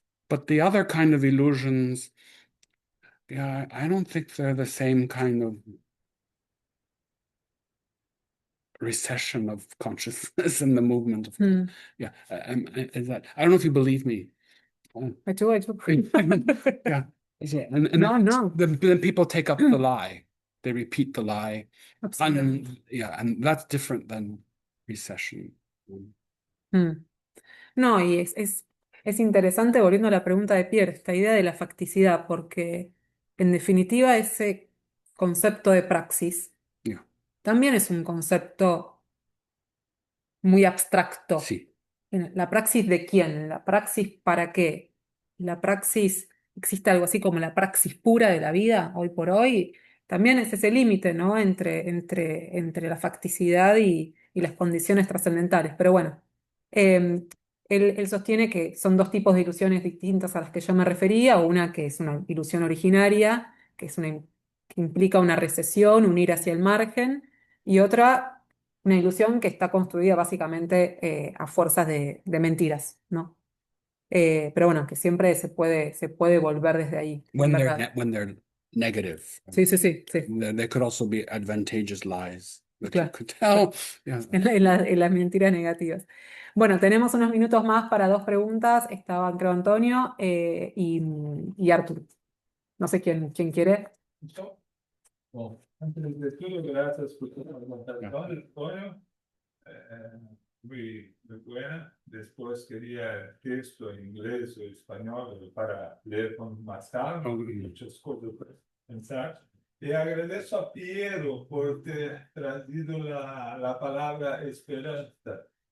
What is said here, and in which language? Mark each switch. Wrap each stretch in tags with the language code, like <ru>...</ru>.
<en>But the other kind of illusions, yeah, I don't think they're the same kind of recession of consciousness and the movement of, yeah, is that, I don't know if you believe me. I do. Yeah. And No. then people take up the lie. They repeat the lie. Absolutely. And that's different than recession.</en> <es>No, y es interesante, volviendo a la pregunta de Pierre, esta idea de la facticidad, porque en definitiva ese concepto de praxis</es> <en>Yeah.</en> <es>también es un concepto muy abstracto. Sí. ¿La praxis de quién? ¿La praxis para qué? ¿La praxis, existe algo así como la praxis pura de la vida hoy por hoy? También es ese límite, ¿no? Entre la facticidad y las condiciones trascendentales. Pero bueno, él sostiene que son dos tipos de ilusiones distintas a las que yo me refería, una que es una ilusión originaria, que implica una recesión, un ir hacia el margen, y otra una ilusión que está construida básicamente a fuerzas de mentiras, ¿no? Pero bueno, que siempre se puede volver desde ahí, en verdad.</es> <en>When they're negative.</en> <es>Sí.</es> <en>They could also be advantageous lies that you</en> <es>Claro.</es> <en>could tell. Yeah.</en> <es>En las mentiras negativas. Bueno, tenemos unos minutos más para dos preguntas. Estaban, creo, Antonio y Artur. No sé quién quiere.</es> <pt>Bom, antes de tudo, graças por toda a apresentação, Antonio.</pt> <es>Muy buena. Después quería texto en inglés o español para leer con más calma, muchas cosas para pensar. Y agradezco a Piero</es> <pt>por ter trazido</pt> <es>la palabra esperanza.</es>